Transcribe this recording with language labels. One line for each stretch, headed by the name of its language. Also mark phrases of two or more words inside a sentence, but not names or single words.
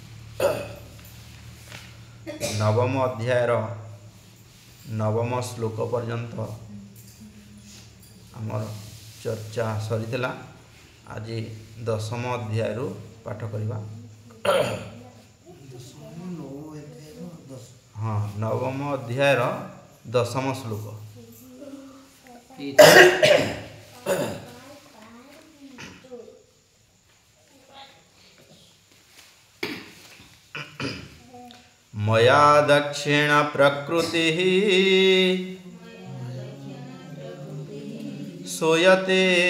Odia: ନବମ ଅଧ୍ୟାୟର ନବମ ଶ୍ଳୋକ ପର୍ଯ୍ୟନ୍ତ ଆମର ଚର୍ଚ୍ଚା ସରିଥିଲା। ଆଜି ଦଶମ ଅଧ୍ୟାୟ ପାଠ କରିବା। हाँ, ନବମ ଅଧ୍ୟାୟର ଦଶମ ଶ୍ଳୋକ।
Sanskrit: मया दक्षिण प्रकृतिः सूयते